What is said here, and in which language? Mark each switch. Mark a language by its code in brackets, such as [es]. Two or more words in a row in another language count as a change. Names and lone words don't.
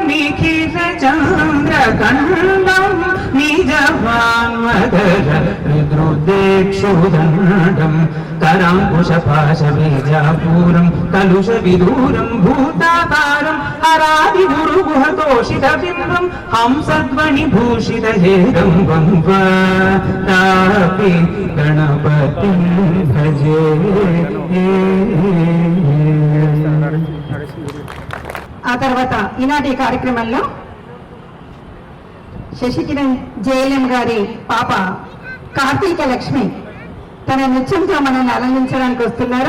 [sa] निखिलचन्द्रखण्डं निजभान्वदर रुद्रेक्षुदण्डं कराङ्कुशपाशबीजापूरं कलुषविदूरं भूताकारं हरादिगुरुगुहतोषितबिम्बं हंसध्वनिभूषितहेदं वन्दापि गणपतिं भजे. [te] ఆ తర్వాత ఈనాటి కార్యక్రమంలో శశికిరణ్ జేఎల్ఎం గారి పాప కార్తీక లక్ష్మి తన నృత్యంతో మనల్ని ఆనందించడానికి వస్తున్నారు.